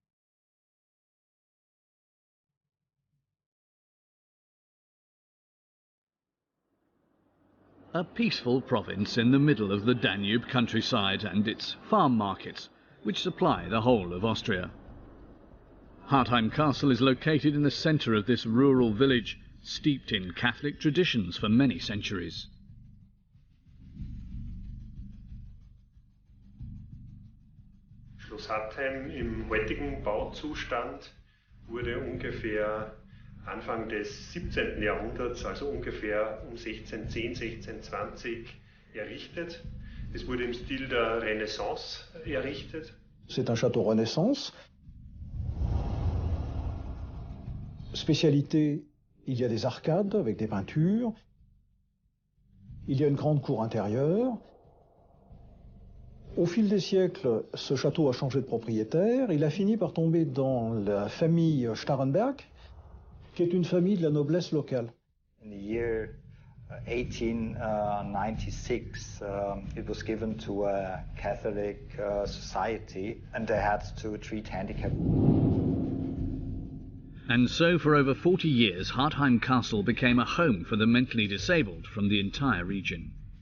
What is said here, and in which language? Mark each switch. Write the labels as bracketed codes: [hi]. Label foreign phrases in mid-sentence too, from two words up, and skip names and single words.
[en] A peaceful province in the middle of the Danube countryside and its farm markets, which supply the whole of Austria. Hartheim Castle is located in the centre of this rural village, steeped in Catholic traditions for many centuries. [de] Schloss Hartheim im heutigen Bauzustand wurde ungefähr Anfang des 17. Jahrhunderts, also ungefähr um 1610, 1620 errichtet. Es wurde im Stil der Renaissance errichtet. [fr] C'est un château Renaissance. Spécialité, il y a des arcades avec des peintures. Il y a une grande cour intérieure. Au fil des siècles, ce château a changé de propriétaire. Il a fini par tomber dans la famille Starrenberg, qui est une famille de la noblesse locale. [en] In the year 1896, it was given to a Catholic society, and they had to treat handicapped. And so for over 40 years, Hartheim Castle became a home for the mentally disabled from the entire region.